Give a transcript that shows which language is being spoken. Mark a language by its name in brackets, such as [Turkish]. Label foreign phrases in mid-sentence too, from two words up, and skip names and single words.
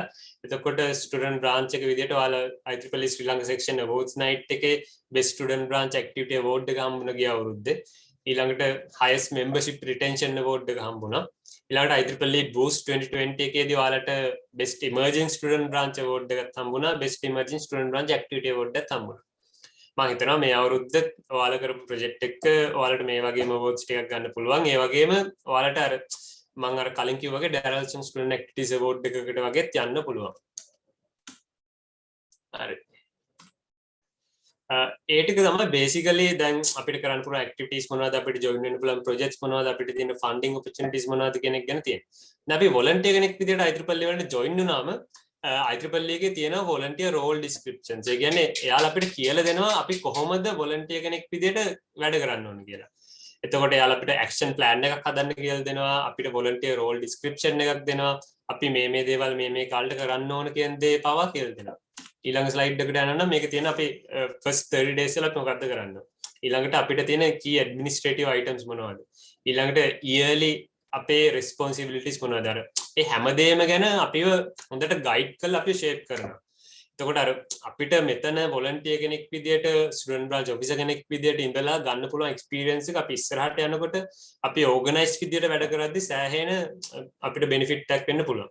[Sinhala] එතකොට [English] student branch [Sinhala] එක විදිහට ඔයාලා IEEE ශ්‍රී ලංකා [English] section awards night [Sinhala] එකේ [English] best student branch activity award [Sinhala] එක හම්බුණා ගිය අවුරුද්දේ. ඊළඟට [English] highest membership retention award [Sinhala] එක හම්බුණා. ඊළඟට IEEE boost 2020 එකේදී ඔයාලට [English] best emerging student branch award [Sinhala] එකක් හම්බුණා. [English] best emerging student branch activity award [Sinhala] එකක් හම්බුණා. මම හිතනවා මේ අවුරුද්දත් ඔයාලා කරපු ප්‍රොජෙක්ට් එක ඔයාලට මේ වගේම awards ටිකක් ගන්න පුළුවන්. ඒ වගේම ඔයාලට අර මම අර කලින් කිව්වා වගේ Darrell Chong Student Activities Award එකකට වගේත් යන්න පුළුවන්. හරි. ඒ ටික තමයි basically දැන් අපිට කරන්න පුළුවන් activities මොනවද අපිට join වෙන්න පුළුවන් projects මොනවද අපිට තියෙන [English] funding opportunities [Sinhala] මොනවද කියන එක ගැන තියෙනවා. දැන් අපි volunteer කෙනෙක් විදිහට IEEE වලට join වුණාම IEEE එකේ තියෙන [English] volunteer role descriptions. [Sinhala] ඒ කියන්නේ එයාලා අපිට කියලා දෙනවා අපි කොහොමද volunteer කෙනෙක් විදිහට වැඩ කරන්න ඕන කියලා. එතකොට එයාලා අපිට [English] action plan [Sinhala] එකක් හදන්න කියලා දෙනවා. අපිට [English] volunteer role description [Sinhala] එකක් දෙනවා. අපි මේ දේවල් මේ කාලෙට කරන්න ඕන කියන දේ පවා කියලා දෙනවා. ඊළඟ ස්ලයිඩ් එකට යනවා නම් මේක තියෙන අපි [English] first 30 days [Sinhala] වල අපි මොකද්ද කරන්න ඕන. ඊළඟට අපිට තියෙන [English] key administrative items [Sinhala] මොනවද. ඊළඟට yearly අපේ responsibilities මොනවද. අර ඒ හැමදේම ගැන අපිව හොඳට ගයිඩ් කරලා අපි ෂේප් කරනවා. එතකොට අර අපිට මෙතන volunteer කෙනෙක් විදියට [English] student branch officer [Sinhala] කෙනෙක් විදියට ඉඳලා ගන්න පුළුවන් experience එක අපි ඉස්සරහට යනකොට අපි organized විදියට වැඩ කරද්දී සෑහෙන අපිට benefit එකක් වෙන්න පුළුවන්.